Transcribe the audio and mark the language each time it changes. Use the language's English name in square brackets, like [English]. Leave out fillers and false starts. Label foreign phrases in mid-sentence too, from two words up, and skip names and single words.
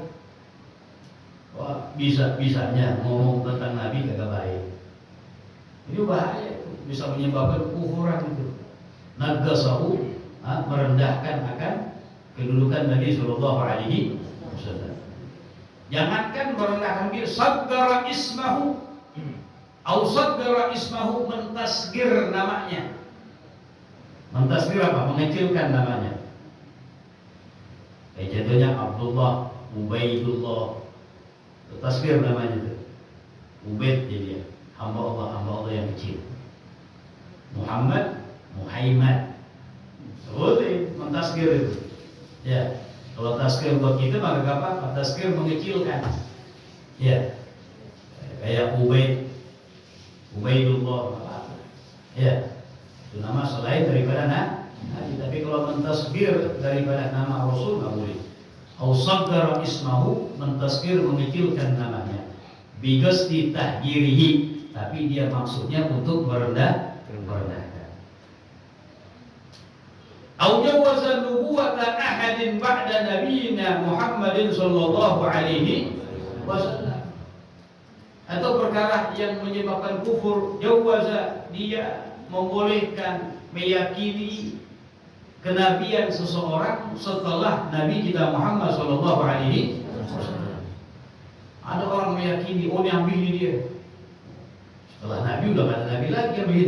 [Indonesian] Wah, bisa-bisanya ngomong tentang nabi kagak baik. Ini bahaya, itu bisa menyebabkan kufuran itu. Nagasahu, merendahkan akan kedudukan Nabi [Arabic] صلى الله عليه وسلم. [Indonesian] Jangankan merendahkan diri, [Arabic] صغّر اسمه، أو صغّر اسمه, [Indonesian] mentasgir namanya. Mentasgir apa? Mengecilkan namanya. Kayak contohnya Abdullah, Ubaidullah, tasgir namanya itu. Ubaid jadi hamba Allah yang kecil. Muhammad, Muhammad. Boleh mentasgir itu. Ya. Kalau tasgir buat kita maka apa? Tasgir mengecilkan. Ya. Kayak Ubaidullah. Ya. Itu nama selain daripada nabi. Tapi kalau mentasgir daripada nama Rasul enggak boleh. [Arabic] أو صغّر اسمه, [Indonesian] mentasgir mengecilkan namanya. [Arabic] بقصد تحقيره, [Indonesian] tapi dia maksudnya untuk merendahkan. [Arabic] أو جوّز نبوة أحد بعد نبينا محمد صلى الله عليه وسلم. [Indonesian] Atau perkara yang menyebabkan kufur, jawaza, dia membolehkan meyakini kenabian seseorang setelah Nabi kita Muhammad [Arabic] صلى الله عليه وسلم. [Indonesian] Ada orang meyakini, oh Nabi ini dia. Setelah Nabi udah gak ada Nabi lagi, kan begitu.